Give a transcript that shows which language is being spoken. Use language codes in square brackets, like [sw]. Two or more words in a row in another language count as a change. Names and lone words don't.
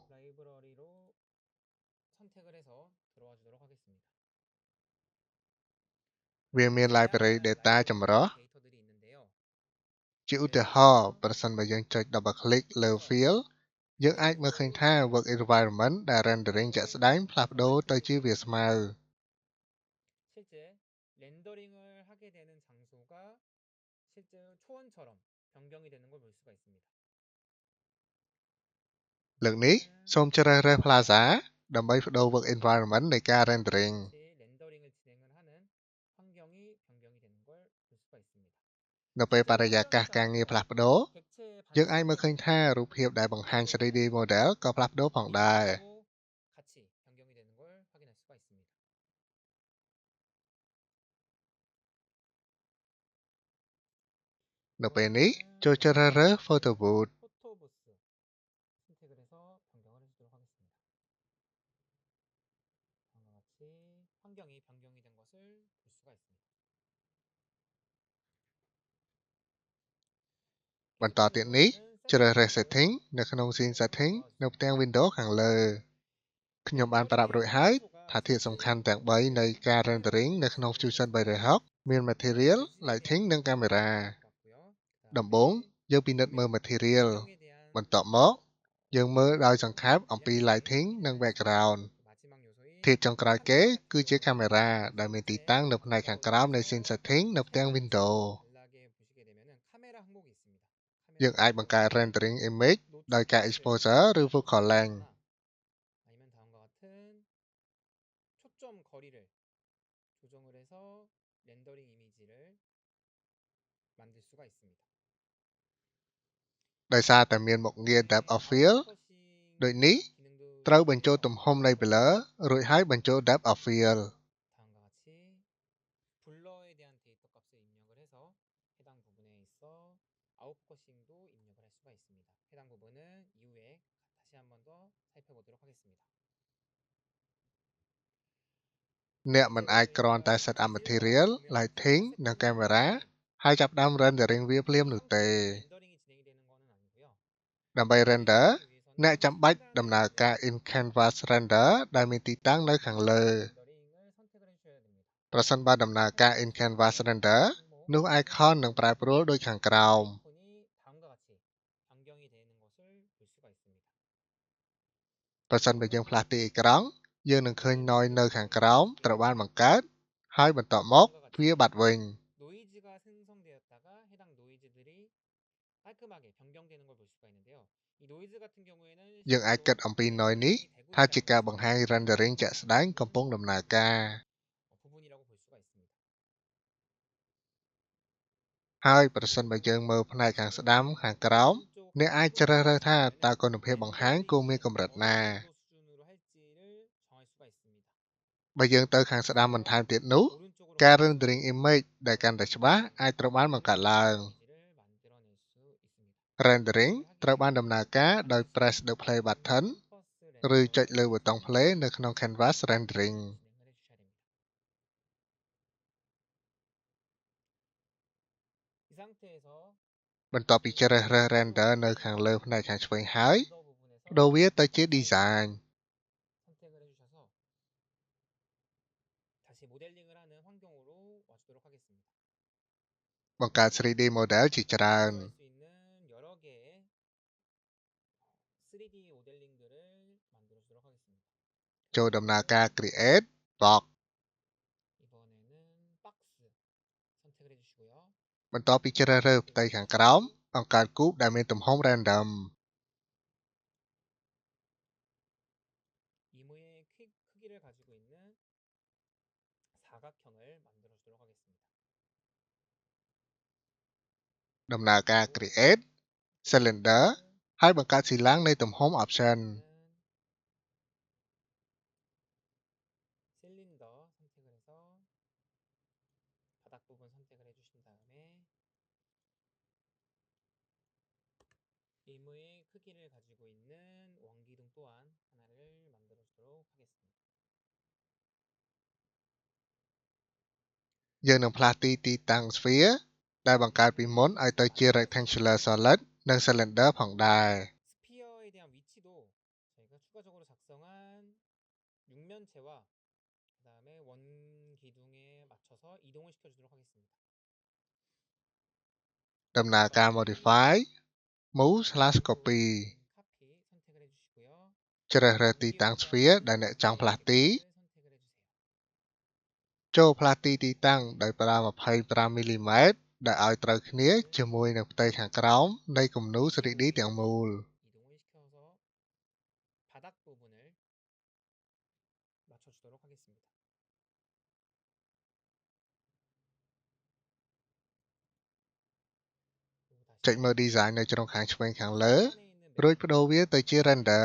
[km] វាមាន Library Data ចម្រុះជាឧទាហរណ៍ប្រសិនបើយើងចុច Double Click លើ Field យើងអាចមើលឃើញថា [en] work environment [km] ដែល rendering ជាក់ស្ដែងផ្លាស់ប្ដូរទៅជាវាស្មើ [ko] 실제 렌더링을 하게 되는 장소가 실제로 초원처럼 변경이 되는 걸 볼 수가 있습니다. [km] លើកនេះសូមជ្រើសរើស Plaza ដើម្បីបដូរ [en] work environment [km] នៃការ rendering [ko] 같이 렌더링을 진행을 하는 환경이 변경이 되는 걸 볼 수가 있습니다. [km] នៅពេលបរិយាកាសការងារផ្លាស់ប្ដូរ [ko] 객체의 [km] យើងអាចមើលឃើញ [ko] 반사적인 [km] ថារូបភាពដែលបង្ហាញ 3D model ក៏ផ្លាស់ប្ដូរផងដែរ [ko] 기능도 같이 변경이 되는 걸 확인할 수가 있습니다. [km] នៅពេលនេះចូលជ្រើសរើស Photo Booth [ko] 포토부스 선택을 해서 변경을 해주도록 하겠습니다. 다음과 같이 환경이 변경이 된 것을 볼 수가 있습니다. [km] បន្តទៀតនេះជ្រើសរើស Setting នៅក្នុង Scene Setting នៅផ្ទាំង Windows ខាងលើ ខ្ញុំបានប្រាប់រួចហើយថា ធាតុសំខាន់ទាំង3នៃការ rendering នៅក្នុង Fusion 360មាន Material, Lighting និង Camera ដំបូងយើងពិនិត្យមើល Material បន្ទាប់មកយើងមើលដោយសង្ខេបអំពី Lighting និង Background ធាតុចុងក្រោយគេគឺជា Camera ដែលមានទីតាំងនៅផ្នែកខាងក្រោមនៃ Scene Setting នៅផ្ទាំង Windows យើងអាចបង្កើត [en] rendering image [km] ដោយការ exposure ឬ [en] focal length [ko] 아니면 다음과 같은 초점 거리를 조정을 해서 렌더링 이미지를 만들 수가 있습니다. [km] ដោយសារតែមានមុខងារ [en] depth of field [km] ដូចនេះត្រូវបញ្ចូលទំហំនៃ blur រួចហើយបញ្ចូល [en] depth of field [ko] 다음과 같이 블러에 대한 데이터 값을 입력을 해서 해당 부분에 있어 아웃커싱도 입력을 할 수가 있습니다. 해당 부분은 이후에 다시 한 번 더 살펴보도록 하겠습니다. [km] អ្នកមិនអាចគ្រាន់តែ [en] set up material, lighting [km] និង camera ហើយចាប់ផ្ដើម rendering វាភ្លាមនោះទេ [ko] 렌더링이 진행이 되는 거는 아니고요. [km] ដើម្បី render អ្នក [ko] 위해서는 [km] ចាំបាច់ដំណើរការ in canvas render ដែលមានទីតាំងនៅខាងលើ [ko] 렌더링을 선택을 해주셔야 됩니다. [km] ប្រសិនបើដំណើរការ in canvas render នោះ icon នឹងប្រែប្រួលដូចខាងក្រោម [ko] 아이콘이 다음과 같이 변경이 되는 것을 볼 수가 있습니다. [km] ប្រសិនបើយើងផ្លាស់ទីអេក្រង់យើងនឹងឃើញ noise នៅខាងក្រោមត្រូវបានបង្កើតហើយបន្ទាប់មកវាបាត់វិញ [ko] 노이즈가 생성되었다가 해당 노이즈들이 깔끔하게 변경되는 걸 볼 수가 있는데요. 이 노이즈 같은 경우에는 [km] យើងអាចគិតអំពី noise នេះថាជាការបង្ហាញ rendering ជាក់ស្ដែងកំពុងដំណើរការ [ko] 부분이라고 볼 수가 있습니다. [km] ហើយប្រសិនបើយើងមើលផ្នែកខាងស្ដាំខាងក្រោមអ្នកអាចជ្រើសរើសថាតើគុណភាពបង្ហាញគួរមានកម្រិតណា [ko] 수준으로 할지를 정할 수가 있습니다. [km] បើយើងទៅខាងស្ដាំបន្ថែមទៀតនោះ [ko] 오른쪽으로 [km] ការ [en] rendering image [km] ដែលកាន់តែច្បាស់អាចត្រូវបានបង្កើតឡើង [ko] 이미지를 만들어낼 수 있습니다. [km] rendering ត្រូវបានដំណើរការដោយ [en] press the play button [km] ឬចុចលើប៊ូតុង play នៅក្នុង [en] canvas rendering [ko] 진행을 해주셔야 됩니다. 이 상태에서 [km] បន្ទាប់ពីជ្រើសរើស render នៅខាងលើផ្នែកខាងឆ្វេងហើយ [ko] border 부분에서 [km] បដូរវាទៅជា design [ko] 선택을 해주셔서 다시 모델링을 하는 환경으로 와주도록 하겠습니다. [km] បង្កើត 3D model ជាច្រើន [ko] 할 수 있는 여러 개의 3D 모델링들을 만들어주도록 하겠습니다. [km] ចូលដំណើរការ [en] create box [ko] 이번에는 박스 선택을 해주시고요. [km] បន្ទាប់ពីជ្រើសរើសផ្ទៃខាងក្រោមបង្កើតគូបដែលមានទំហំ random [ko] 이무의 크기를 가지고 있는 사각형을 만들어주도록 하겠습니다. [km] ដំណើរការ [en] create cylinder [km] ហើយបង្កើតស៊ីឡាំងនៃទំហំ option [ko] 실린더 선택을 해서 바닥 부분 선택을 해주신 다음에 이무의 크기를 가지고 있는 원기둥 또한 하나를 만들어주도록 하겠습니다. [km] យើងនឹងផ្លាស់ទីទីតាំង sphere ដែលបង្កើតពីមុនឲ្យទៅជា [en] rectangular solid [km] និង cylinder ផងដែរ [ko] 스피어에 대한 위치도 저희가 추가적으로 작성한 육면체와 그 다음에 원기둥에 맞춰서 이동을 시켜주도록 하겠습니다. [km] ដំណើរការ [en] modify move/copy [ko] 카피 선택을 [km] ជ្រើសរើសទីតាំងស្ពាដែលអ្នកចង់ផ្លាស់ទីចូលផ្លាស់ទីតាំងដោយប្រើ25 មីលីម៉ែត្រដែលឲ្យត្រូវគ្នាជាមួយនឹងផ្ទៃខាងក្រោមនៃគំនូរ 3D ទាំងមូល [ko] 바닥 부분을 맞춰주도록 하겠습니다. [km] ចុចមើល design នៅជ្រុងខាងឆ្វេងខាងលើរួចបដូរវាទៅជា render